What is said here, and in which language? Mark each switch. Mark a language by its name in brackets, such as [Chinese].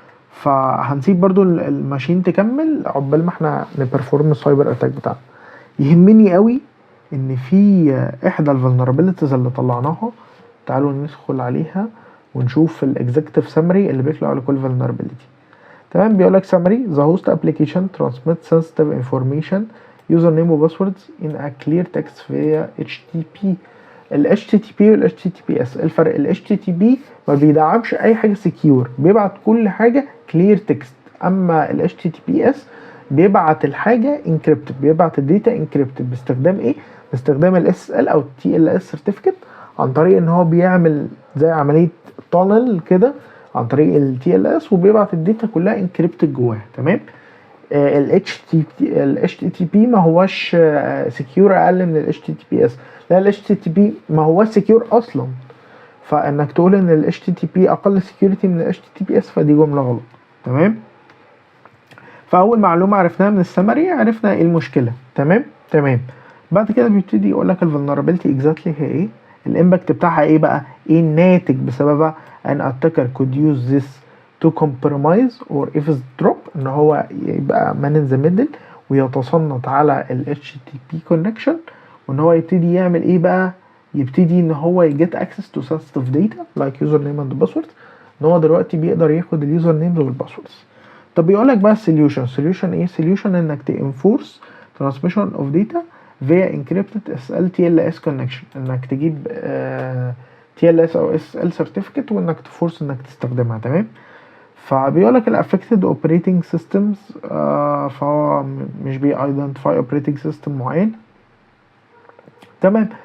[Arabic] فهنسيب برضو الماشين تكمل عقبال ما احنا نبرفورم السايبر اتاك بتاعنا. يهمني قوي ان في احدى الفولنربيلتيز اللي طلعناها، تعالوا ندخل عليها ونشوف الاكزيكتيف سمري اللي بيطلع على كل vulnerability. تمام. بيقول لك سمري: [English] the host application transmits sensitive information username و passwords in a clear text via HTTP. [Arabic] ال HTTP وال HTTPS الفرق: ال HTTP ما بيدعمش اي حاجه سكيور، بيبعت كل حاجه [English] clear text. [Arabic] اما ال HTTPS بيبعت الحاجه encrypted، بيبعت الداتا encrypted. باستخدام ايه؟ باستخدام ال SSL او TLS certificate، عن طريق ان هو بيعمل زي عمليه تانل كده عن طريق ال TLS، وبيبعت الداتا كلها انكريبتد جواها. تمام. ال HTTP ما هوش سكيور اقل من ال HTTPS. لا، ال HTTP ما هوش سكيور اصلا. فانك تقول ان ال HTTP اقل سكيورتي من ال HTTPS فدي جمله غلط. تمام. فاول معلومه عرفناها من السمري، عرفنا ايه المشكله. تمام. بعد كده بيبتدي يقول لك الفولنربيلتي اكزاكتلي هي ايه، الامباكت بتاعها ايه بقى، ايه الناتج بسببها. [English] an attacker could use this to compromise or eavesdrop، [Arabic] ان هو يبقى [English] man in the middle [Arabic] ويتصنت على ال [English] HTTP connection، [Arabic] وان هو يبتدي يعمل ايه بقى، يبتدي ان هو يجيت [English] access to sensitive data like username and passwords. [Arabic] ان هو دلوقتي بيقدر ياخد اليوزر نيمز والباسوردز. طب بيقول لك بقى السوليوشن ايه؟ السوليوشن انك تنفورس [English] transmission of data via encrypted SSL TLS connection، [Arabic] انك تجيب TLS او SSL certificate وانك تفورس انك تستخدمها. تمام. فبيقول لك الافكتد اوبريتنج سيستمز، فهو مش بيايدنتيفاي اوبريتنج سيستم معين. تمام.